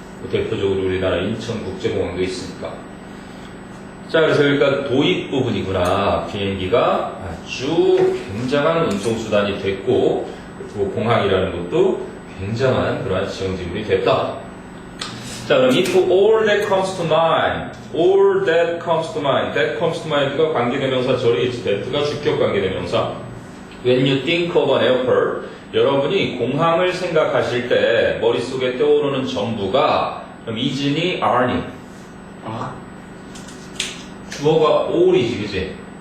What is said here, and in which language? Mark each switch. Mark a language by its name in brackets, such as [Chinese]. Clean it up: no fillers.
[Korean] 대표적으로 우리나라 인천국제공항도 있으니까. 자, 그래서 여기가 도입 부분이구나. 비행기가 아주 굉장한 운송수단이 됐고, 그리고 공항이라는 것도 굉장한 그러한 지형지물이 됐다. [English] 자, 그럼 if all that comes to mind, all that comes to mind, that comes to mind가 [Korean] 관계대명사 절이겠지. that가 주격 관계대명사. [English] When you think of an airport, [Korean] 여러분이 공항을 생각하실 때 머릿속에 떠오르는 전부가 그럼 is니, are니? 아? 주어가 all이지, 그지?